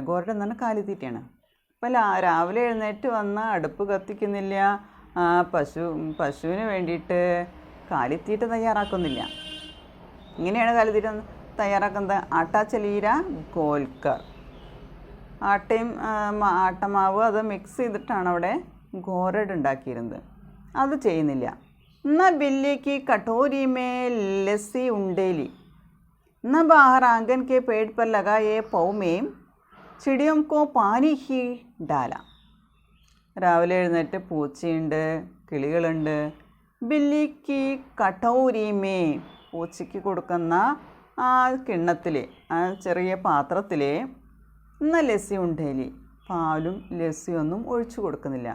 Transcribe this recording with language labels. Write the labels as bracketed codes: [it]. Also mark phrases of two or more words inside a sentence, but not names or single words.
[ml] ഗോരറ്റ് എന്ന് പറഞ്ഞാൽ കാലിത്തീറ്റയാണ്. അപ്പം രാവിലെ എഴുന്നേറ്റ് വന്ന് അടുപ്പ് കത്തിക്കുന്നില്ല, പശുവിന് വേണ്ടിയിട്ട് കാലിത്തീറ്റ തയ്യാറാക്കുന്നില്ല. ഇങ്ങനെയാണ് കാലിത്തീറ്റ തയ്യാറാക്കുന്നത്. [hi] आटा चलीरा घोलकर, [ml] ആട്ടയും ആട്ടമാവ് അത് മിക്സ് ചെയ്തിട്ടാണ് അവിടെ ഗോരഡ് ഉണ്ടാക്കിയിരുന്നത്. അത് ചെയ്യുന്നില്ല. [hi] न बिल्ली की कटोरी में लस्सी उंडेली, न बाहर आंगन के पेड़ पर लगाए पौ में चिड़ियों को पानी ही डाला. [ml] രാവിലെ എഴുന്നേറ്റ് പൂച്ചയുണ്ട്, കിളികളുണ്ട്, [hi] बिल्ली की कटोरी में, [ml] പൂച്ചയ്ക്ക് കൊടുക്കുന്ന ആ കിണ്ണത്തിൽ, ആ ചെറിയ പാത്രത്തിൽ ഇന്ന [hi] लस्सी उंडेली, [ml] പാലും ലസ്സിയൊന്നും ഒഴിച്ചു കൊടുക്കുന്നില്ല.